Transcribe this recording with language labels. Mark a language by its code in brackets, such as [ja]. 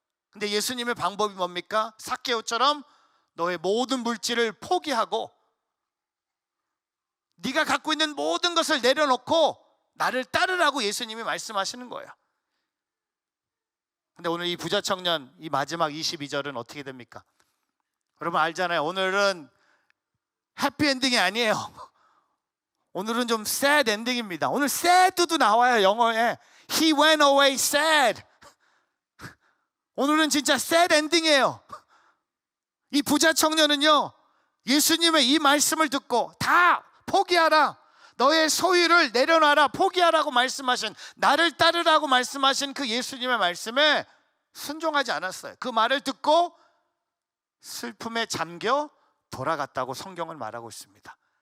[ko] 근데 예수님의 방법이 뭡니까? 삭개오처럼 너의 모든 물질을 포기하고 네가 갖고 있는 모든 것을 내려놓고 나를 따르라고 예수님이 말씀하시는 거예요. 근데 오늘 이 부자 청년, 이 마지막 22절은 어떻게 됩니까? 여러분 알잖아요. 오늘은 해피엔딩이 아니에요. 오늘은 좀 sad 엔딩입니다. 오늘 sad도 나와요, 영어에. [en] He went away sad. [ko] 오늘은 진짜 sad 엔딩이에요. 이 부자 청년은요, 예수님의 이 말씀을 듣고 다 포기하라, 너의 소유를 내려놔라, 포기하라고 말씀하신, 나를 따르라고 말씀하신 그 예수님의 말씀에 순종하지 않았어요. 그 말을 듣고 슬픔에 잠겨 돌아갔다고 성경은 말하고 있습니다.